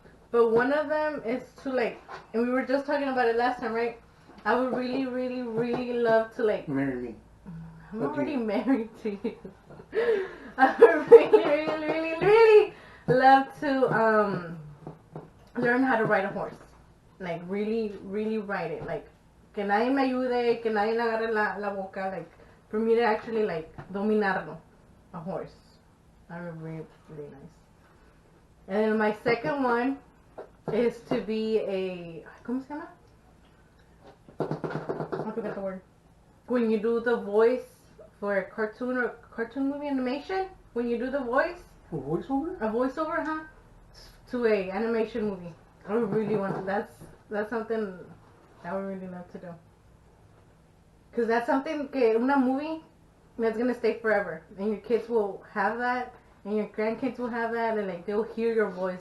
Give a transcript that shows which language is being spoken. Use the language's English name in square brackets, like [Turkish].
[English] But one of them is to like, and we were just talking about it last time, right? I would really, really, really love to like... Marry me. I'm already married to you. I would really, really, really, really love to learn how to ride a horse. Like really, really ride it. [Spanish] Like, que nadie me ayude, que nadie le agarre la boca. [English] Like, for me to actually like dominarlo, a horse. That would be really, really nice. And then my second one is to be a, [Spanish] ¿cómo se llama? [English] I forgot the word. When you do the voice for a cartoon or cartoon movie animation, when you do the voice. A voiceover? A voiceover, huh? To a animation movie. I would really want to. That's something I would really love to do. Cause that's something que una movie that's gonna stay forever, and your kids will have that, and your grandkids will have that, and like they'll hear your voice.